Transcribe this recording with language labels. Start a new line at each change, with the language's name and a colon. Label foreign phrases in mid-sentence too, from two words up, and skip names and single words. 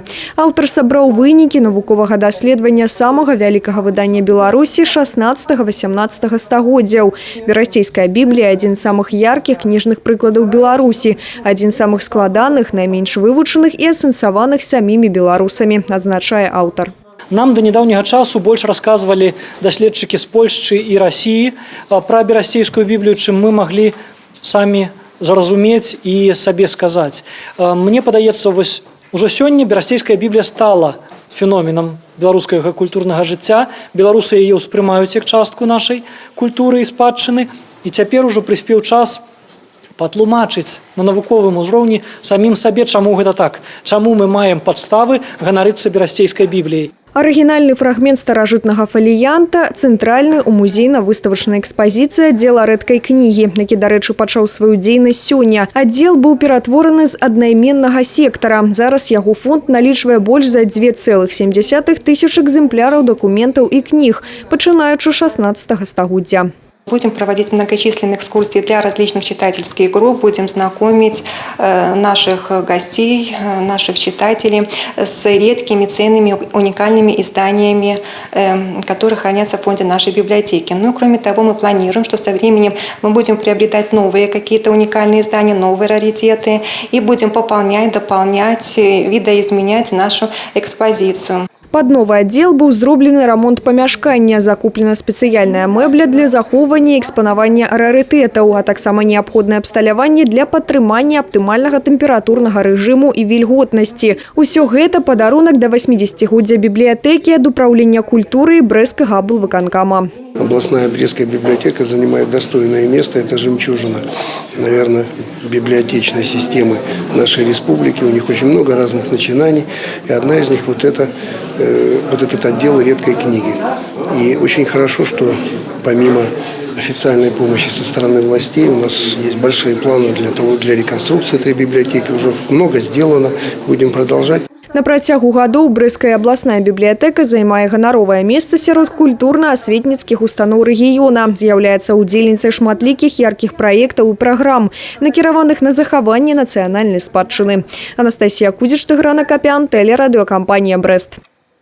Belarusian: Аўтар сабраў вынікі навуковага даследавання самага вялікага выдання Беларусі 16-18 стагоддзяў. Берасцейская Біблія – адзін з самых яркіх кніжных прыкладаў Беларусі, адзін з самых складаных, найменш вывучаных і асэнсаваных самімі беларусамі, адзначае аўтар.
Russian: Нам до недавнего часу больше рассказывали доследчики с Польши и России про Берасцейскую Библию, чем мы могли сами зразумець и себе сказать.
Belarusian: Мне падаецца,
Russian: уже сегодня Берасцейская Библия стала феноменом
Belarusian: беларускага культурнага жыцця. Беларусы яе ўспрымаюць як частку нашай культуры і спадчыны. І цяпер ужо прыспеў час патлумачыць на навуковым узроўні самім сабе, чаму гэта так, чаму мы маем падставы ганарыцца Берасцейскай Бібліяй. Арыгінальны фрагмент старажытнага фаліянта цэнтральны ў музейна-выставачнай экспазіцыі аддзела рэдкай кнігі, які, дарэчы, пачаў сваю дзейнасць сёння. Аддзел быў ператвораны з аднайменнага сектара. Зараз яго фонд налічвае больш за 2,7 тысяч экземпляраў дакументаў і кніг, пачынаючы 16 стагоддзя.
Russian: Будем проводить многочисленные экскурсии для различных читательских групп, будем знакомить наших гостей, наших читателей с редкими, ценными, уникальными изданиями, которые хранятся в фонде нашей библиотеки. Ну, кроме того, мы планируем, что со временем мы будем приобретать новые какие-то уникальные издания, новые раритеты и будем пополнять, дополнять, видоизменять нашу экспозицию.
Belarusian: Пад новы аддзел быў зроблены рамонт памяшкання, закуплена спецыяльная мэбля для захоўвання і экспанавання рарытэтаў, а таксама неабходнае абсталяванне для падтрымання аптымальнага тэмпературнага рэжыму і вільготнасці. Усё гэта падарунак да 80-годдзя бібліятэкі ад управлення культуры Брэсцкага аблвыканкама.
Russian: Областная Брестская библиотека занимает достойное место. Это жемчужина, наверное, библиотечной системы нашей республики. У них очень много разных начинаний. И одна из них вот этот отдел редкой книги. И очень хорошо, что помимо официальной помощи со стороны властей у нас есть большие планы для реконструкции этой библиотеки. Уже много сделано. Будем продолжать.
Belarusian: На працягу гадоў Брэсцкая абласная бібліятэка займае ганаровае месца сярод культурна-асветніцкіх устаноў рэгіёна. З'яўляецца удзельніцай шматлікіх яркіх праектаў і праграм, накіраваных на захаванне нацыянальнай спадчыны. Анастасія Кудзіч, Тыгран Акапян, телерадиокомпания «Брест».